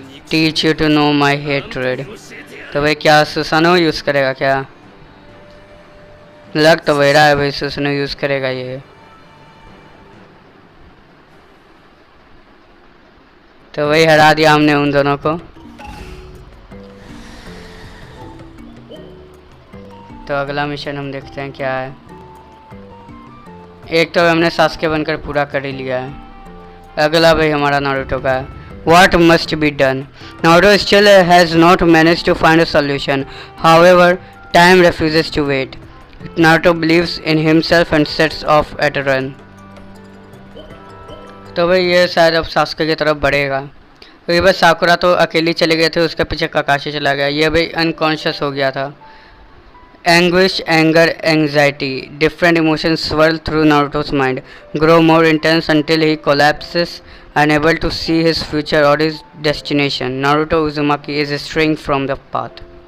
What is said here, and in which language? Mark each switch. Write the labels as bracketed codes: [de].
[en] Teach you to know my hatred. [hi] तो भाई क्या सुसानो यूज करेगा क्या? लग तो वही रहा है भाई सुसानो यूज करेगा ये। तो वही हरा दिया हमने उन दोनों को। तो अगला मिशन हम देखते हैं क्या है। एक तो हमने सासुके बनकर पूरा कर ही लिया है। अगला भाई हमारा नारुतो का है। [en] What must be done? Naruto still has not managed to find a solution. However, time refuses to wait. Naruto believes in himself and sets off at a run. [hi] तो भाई ये शायद अब सासुके की तरफ बढ़ेगा। तो ये बस साकुरा तो अकेली चले गए थे, उसके पीछे ककाशी चला गया। ये भाई अनकॉन्शियस हो गया था। [en] Anguish, anger, anxiety, different emotions swirl through Naruto's mind, grow more intense until he collapses, unable to see his future or his destination. Naruto Uzumaki is straying from the path.